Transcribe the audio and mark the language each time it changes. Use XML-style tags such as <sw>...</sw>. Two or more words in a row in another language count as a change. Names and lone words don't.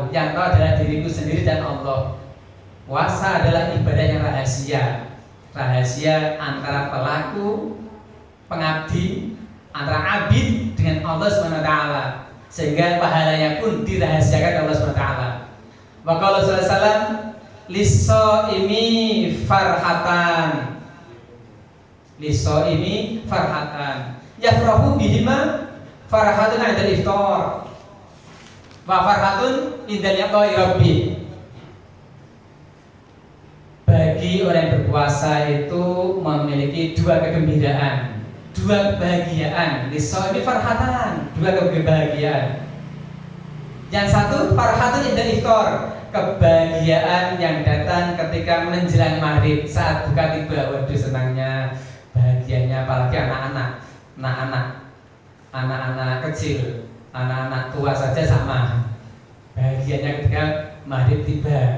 <id>Yang tahu adalah diriku sendiri dan Allah. Puasa adalah ibadah yang rahasia antara pelaku, pengabdi, antara abid dengan Allah SWT. Sehingga pahalanya pun dirahasiakan Allah SWT.</id> <ar>وقال صلى الله عليه وسلم, للصائم فرحتان. للصائم فرحتان. يفرح بهما فرحة عند الإفطار وفرحة عند لقاء ربه.</ar> <id>Bagi orang yang berpuasa itu memiliki dua kegembiraan, dua kebahagiaan.</id> <ar>للصائم فرحتان,</ar> <id>dua kebahagiaan. Yang satu</id> <ar>فرحة عند الإفطار,</ar> <id>kebahagiaan yang datang ketika menjelang maghrib saat buka tiba. Waduh, senangnya, bahagianya, apalagi anak-anak kecil, anak-anak tua saja sama bahagianya ketika maghrib tiba.</id>